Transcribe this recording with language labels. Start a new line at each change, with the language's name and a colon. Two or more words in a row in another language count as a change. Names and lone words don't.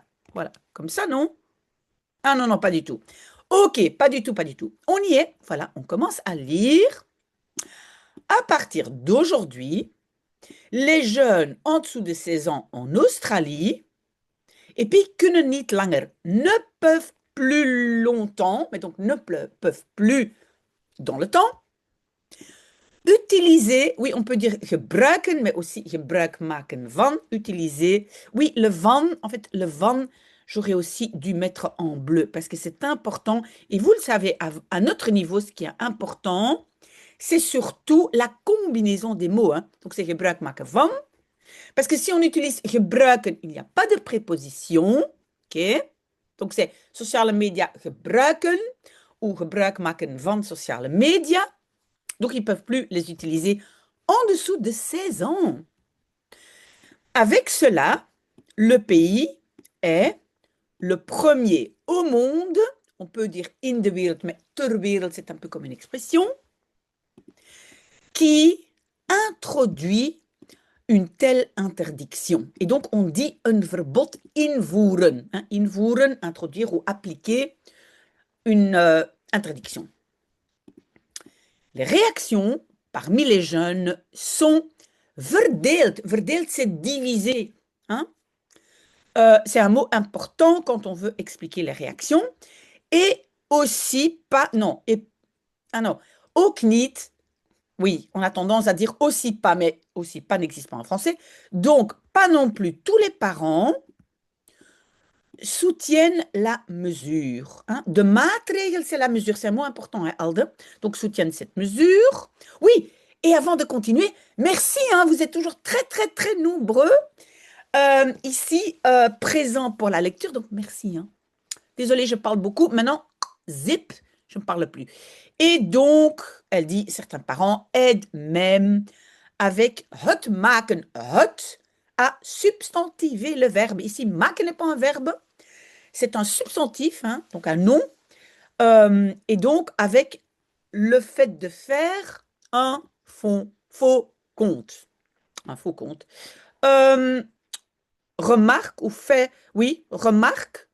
French: Voilà, comme ça, non? Ah non, non, pas du tout. Ok, pas du tout, pas du tout. On y est. Voilà, on commence à lire. À partir d'aujourd'hui, les jeunes en dessous de 16 ans en Australie, et puis
Dutch: kunnen niet langer,
French: ne peuvent plus longtemps, mais donc ne peuvent plus dans le temps, utiliser, oui, on peut dire gebruiken, mais aussi
Dutch: gebruik maken van,
French: utiliser. Oui, le van, en fait, le van, j'aurais aussi dû mettre en bleu parce que c'est important. Et vous le savez, à notre niveau, ce qui est important, c'est surtout la combinaison des mots, hein. Donc, c'est
Dutch: gebruik maken van.
French: Parce que si on utilise gebruiken, il n'y a pas de préposition. OK? Donc, c'est
Dutch: sociale media gebruiken
French: ou
Dutch: gebruik maken van sociale media.
French: Donc, ils ne peuvent plus les utiliser en dessous de 16 ans. Avec cela, le pays est le premier au monde, on peut dire
Dutch: in de wereld,
French: mais
Dutch: ter wereld,
French: c'est un peu comme une expression, qui introduit une telle interdiction. Et donc, on dit un
Dutch: verbod invoeren.
French: Hein, invoeren, introduire ou appliquer une interdiction. Les réactions parmi les jeunes sont verdeeld. Verdeeld, c'est divisé. Hein? C'est un mot important quand on veut expliquer les réactions. Et aussi pas, non, ah non,
Dutch: ook niet,
French: oui, on a tendance à dire aussi pas, mais aussi pas n'existe pas en français. Donc, pas non plus tous les parents soutiennent la mesure. Hein.
Dutch: De maatregel,
French: c'est la mesure. C'est un mot important, hein, Alde. Donc, soutiennent cette mesure. Oui, et avant de continuer, merci, hein, vous êtes toujours très, très, très nombreux ici présents pour la lecture. Donc, merci. Hein. Désolée, je parle beaucoup. Maintenant, zip, je ne parle plus. Et donc, elle dit, certains parents aident même avec
Dutch: het maken,
French: het, à substantiver le verbe. Ici, maken n'est pas un verbe, c'est un substantif, hein, donc un nom, et donc avec le fait de faire un faux compte. Un faux compte. Remarque ou fait, oui, remarque.